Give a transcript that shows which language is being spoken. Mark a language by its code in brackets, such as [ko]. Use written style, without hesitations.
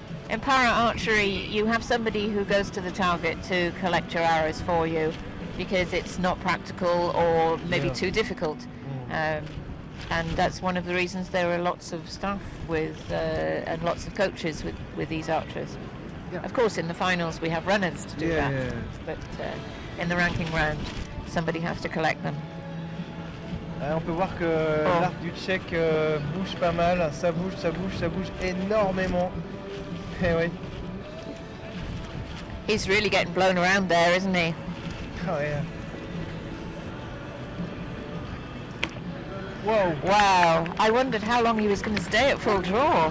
[en] In para archery, you have somebody who goes to the target to collect your arrows for you because it's not practical or maybe too difficult. And that's one of the reasons there are lots of staff with and lots of coaches with these archers. Yeah. Of course, in the finals we have runners to do that, but in the ranking round, somebody has to collect them. [fr] On peut voir que l'arc du Tchèque bouge pas mal, ça bouge énormément. Eh oui. [en] He's really getting blown around there, isn't he? Oh yeah. Whoa! Wow! I wondered how long he was going to stay at full draw.